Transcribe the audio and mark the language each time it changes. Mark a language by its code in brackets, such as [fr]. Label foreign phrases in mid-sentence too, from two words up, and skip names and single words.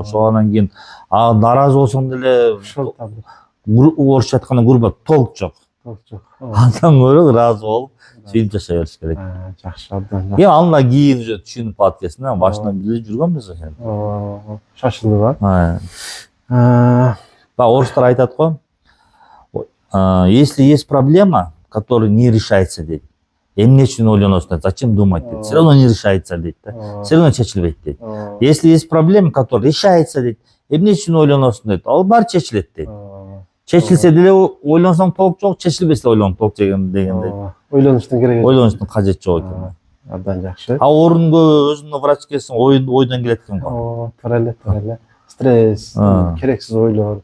[ky] Ошондон кийин нааразы болсоң деле орусча айтканда грубо толк жок. Андан көрө ыраазы болуп сүйлүп жашай бериш керек. Жакшы, абдан. Кийин андан кийин уже түшүнүп калат экенсиң. Башында биле жүргөнбүз ошентип. Шашылды ба? Орустар айтат го. [ru] Если есть проблема, которая не решается, [ky] дейт. Эмне үчүн ойлоносуң, [ru] зачем думать, дейт. Все равно не решается, дейт. Все равно [ky] чечилбейт, дейт. [ru] Если есть проблема, которая решается, [ky] дейт. Эмне үчүн ойлоносуң, дейт. Ал баары чечилет, дейт. чечилсе деле ойлонсоң толук жок, чечилбесе ойлонуп толук дегендей. Ойлонуштун кереги. Ойлонуштун кажети жок экен. Абдан жакшы. А орунга өзүң врач келсең ойдон келет экен го. Туура эле. Стресс, керексиз ойлор.